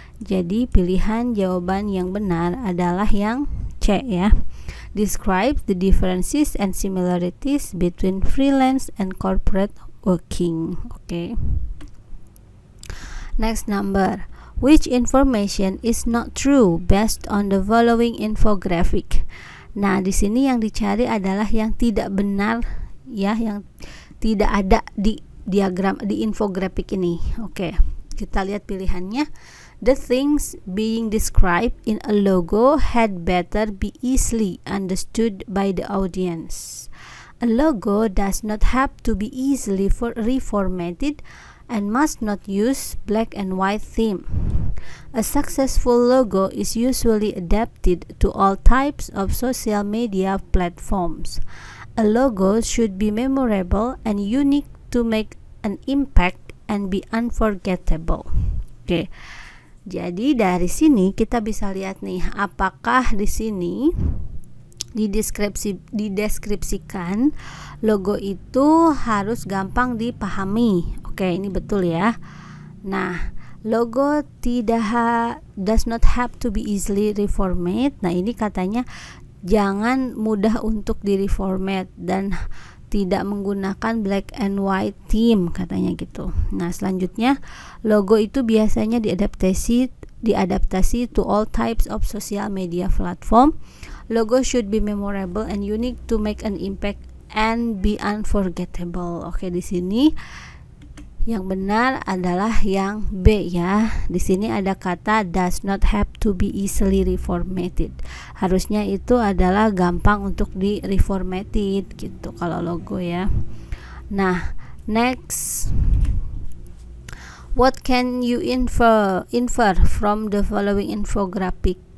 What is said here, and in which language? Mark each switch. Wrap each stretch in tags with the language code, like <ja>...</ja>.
<id>Jadi pilihan jawaban yang benar adalah yang C ya.</id> <en>Describe the differences and similarities between freelance and corporate working. Okay. Next number. Which information is not true based on the following infographic?</en> <id>Nah, di sini yang dicari adalah yang tidak benar ya, yang tidak ada di diagram di infografik ini. Oke, kita lihat pilihannya.</id> <en>The things being described in a logo had better be easily understood by the audience. A logo does not have to be easily reformatted and must not use black and white theme. A successful logo is usually adapted to all types of social media platforms. A logo should be memorable and unique to make an impact and be unforgettable.</en> <id>Oke. Jadi dari sini kita bisa lihat nih, apakah di sini dideskripsikan logo itu harus gampang dipahami. Oke, ini betul ya.</id> <en>Nah, logo does not have to be easily reformat.</en> <id>Nah, ini katanya jangan mudah untuk direformat dan tidak menggunakan</id> <en>black and white theme</en> <id>katanya gitu. Nah, selanjutnya logo itu biasanya diadaptasi</id> <en>to all types of social media platform. Logo should be memorable and unique to make an impact and be unforgettable.</en> <id>Oke, di sini yang benar adalah yang B ya. Di sini ada kata</id> <en>does not have to be easily reformatted.</en> <id>Harusnya itu adalah gampang untuk di reformatted gitu kalau logo ya.</id> <en>Nah, next. What can you infer from the following infographic?</en>